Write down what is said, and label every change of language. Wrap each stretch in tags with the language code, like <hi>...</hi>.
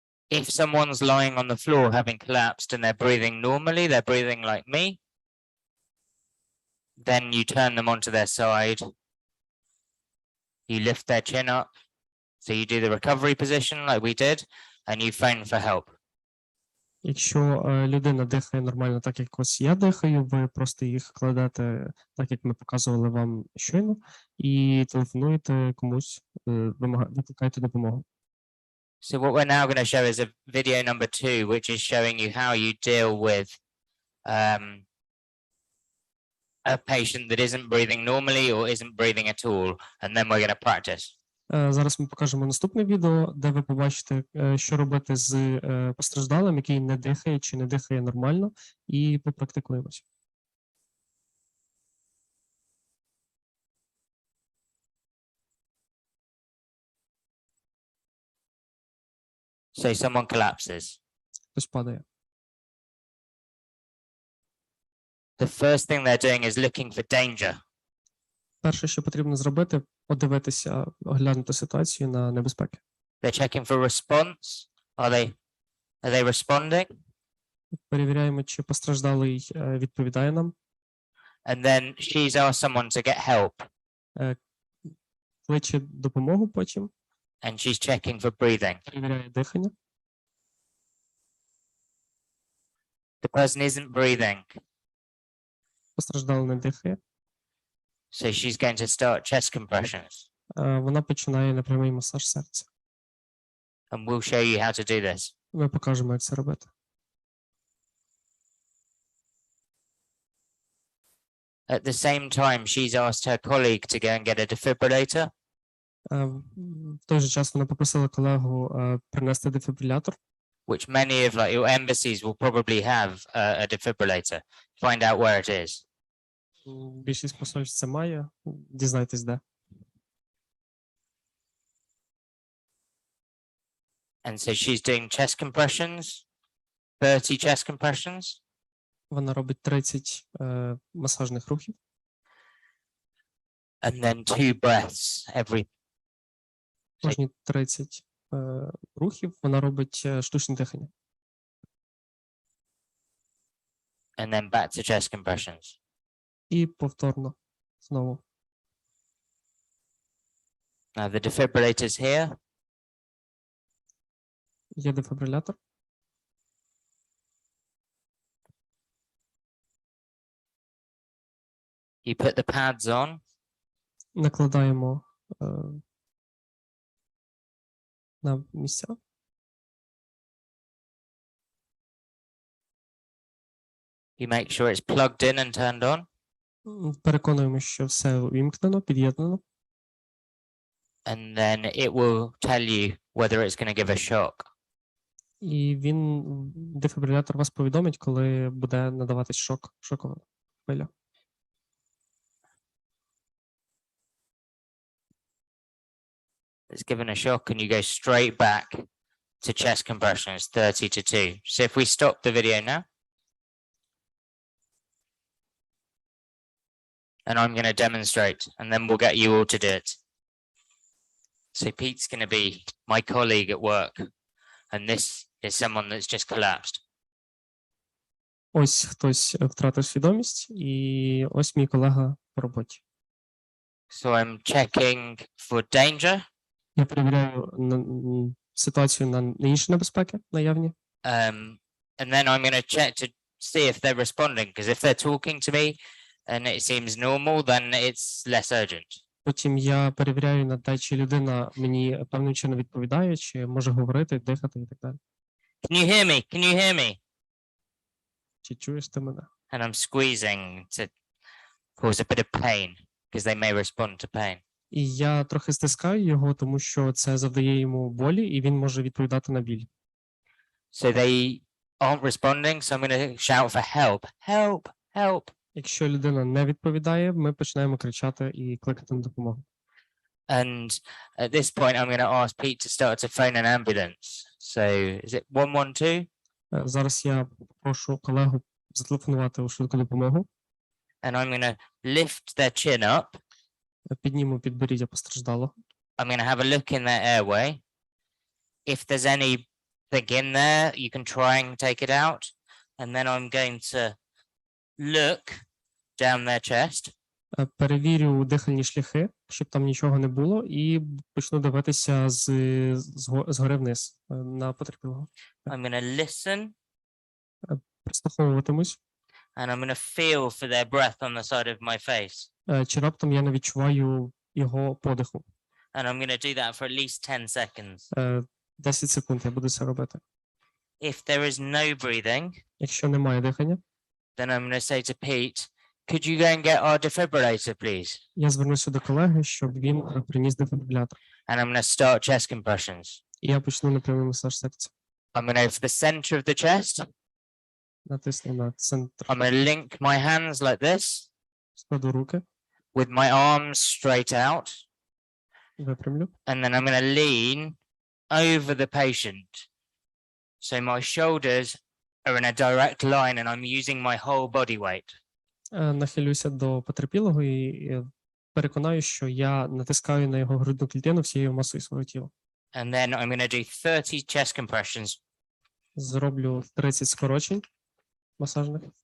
<en>If someone's lying on the floor having collapsed and they're breathing normally, they're breathing like me, then you turn them onto their side. You lift their chin up. So you do the recovery position like we did, and you phone for help.</en> <uk>Якщо людина дихає нормально, так як ось я дихаю, ви просто їх кладете, так як ми показували вам щойно, і телефонуєте комусь, викликаєте допомогу.</uk> <en>So what we're now going to show is a video number 2, which is showing you how you deal with a patient that isn't breathing normally or isn't breathing at all, and then we're going to practice.</en> <uk>Зараз ми покажемо наступне відео, де ви побачите, що робити з постраждалим, який не дихає чи не дихає нормально, і попрактикуємося.</uk> <en>So someone collapses.</en> <uk>Хтось падає.</uk> <en>The first thing they're doing is looking for danger.</en> <uk>Перше, що потрібно зробити, подивитися, оглянути ситуацію на небезпеки.</uk> <en>They're checking for response. Are they responding?</en> <uk>Перевіряємо, чи постраждалий відповідає нам.</uk> <en>And then she's asked someone to get help.</en> <uk>Кличе допомогу потім.</uk> <en>And she's checking for breathing.</en> <uk>Перевіряє дихання.</uk> <en>The person isn't breathing.</en> <uk>Постраждалий не дихає.</uk> <en>So she's going to start chest compressions.</en> <uk>Вона починає непрямий масаж серця.</uk> <en>and we'll show you how to do this.</en> <uk>Ми покажемо, як це робити.</uk> <en>At the same time, she's asked her colleague to go and get a defibrillator,</en> <uk>В той же час вона попросила колегу принести дефібрилятор.</uk> <en>which many of like your embassies will probably have a defibrillator. Find out where it is.</en> <uk>Більшість посольств це має. Дізнайтесь, де.</uk> <en>And so she's doing chest compressions, 30 chest compressions.</en> <uk>Вона робить 30 масажних рухів.</uk> <en>And then 2 breaths every.</en> <uk>Кожні 30 рухів вона робить штучне дихання.</uk> <en>And then back to chest compressions.</en> <uk>І повторно знову.</uk> <en>Now the defibrillator's here.</en> <uk>Є дефібрилятор.</uk> <en>You put the pads on.</en> <uk>Накладаємо на місця.</uk> <en>You make sure it's plugged in and turned on.</en> <uk>Переконуємо, що все увімкнено, під'єднано.</uk> <en>And then it will tell you whether it's going to give a shock.</en> <uk>І дефібрилятор вас повідомить, коли буде надаватись шокова хвиля.</uk> <en>It's given a shock and you go straight back to chest compressions, 30 to 2. So if we stop the video now. And I'm going to demonstrate and then we'll get you all to do it. So Pete's going to be my colleague at work. And this is someone that's just collapsed.</en> <uk>Ось хтось втратив свідомість, і ось мій колега по роботі.</uk> <en>So I'm checking for danger.</en> <uk>Я перевіряю ситуацію на інші небезпеки наявні.</uk> <en>And then I'm going to check to see if they're responding, because if they're talking to me and it seems normal, then it's less urgent.</en> <uk>Потім я перевіряю на те, чи людина мені певним чином відповідає, чи може говорити, дихати і так далі.</uk> <en>Can you hear me? Can you hear me?</en> <uk>Чи чуєш ти мене?</uk> <en>And I'm squeezing to cause a bit of pain, because they may respond to pain.</en> <uk>І я трохи стискаю його, тому що це завдає йому болі, і він може відповідати на біль.</uk> <en>So they aren't responding, so I'm going to shout for help. Help, help.</en> <uk>Якщо людина не відповідає, ми починаємо кричати і кликати на допомогу.</uk> <en>And at this point, I'm going to ask Pete to start to phone an ambulance. So is it 112?</en> <uk>Зараз я прошу колегу зателефонувати у швидку допомогу.</uk> <en>And I'm going to lift their chin up.</en> <uk>Підніму підборіддя постраждалого.</uk> <en>I'm going to have a look in their airway. If there's anything in there, you can try and take it out. And then I'm going to look down their chest.</en> <uk>Перевірю дихальні шляхи, щоб там нічого не було, і почну дивитися згори вниз на потерпілого.</uk> <en>I'm going to listen.</en> <uk>Прислуховуватимусь.</uk> <en>And I'm going to feel for their breath on the side of my face.</en> <uk>Чи раптом я не відчуваю його подиху.</uk> <en>And I'm going to do that for at least 10 seconds.</en> <uk>10 секунд я буду це робити.</uk> <en>If there is no breathing,</en> <uk>Якщо немає дихання,</uk> <en>then I'm going to say to Pete, could you go and get our defibrillator, please?</en> <uk>я звернуся до колеги, щоб він приніс дефібрилятор.</uk> <en>And I'm going to start chest compressions.</en> <uk>І я почну непрямий масаж серця.</uk> <en>I'm going to go for the center of the chest.</en> <uk>Натисну на центр.</uk> <en>I'm going to link my hands like this.</en> <uk>Складу руки.</uk> <en>With my arms straight out.</en> <uk>Випрямлю.</uk> <en>And then I'm going to lean over the patient. So my shoulders are in a direct line and I'm using my whole body weight.</en> <uk>Нахилюся до потерпілого і переконаю, що я натискаю на його грудну клітину всією масою свого тіла.</uk> <en>And then I'm going to do 30 chest compressions.</en> <uk>Зроблю 30 скорочень масажних.</uk>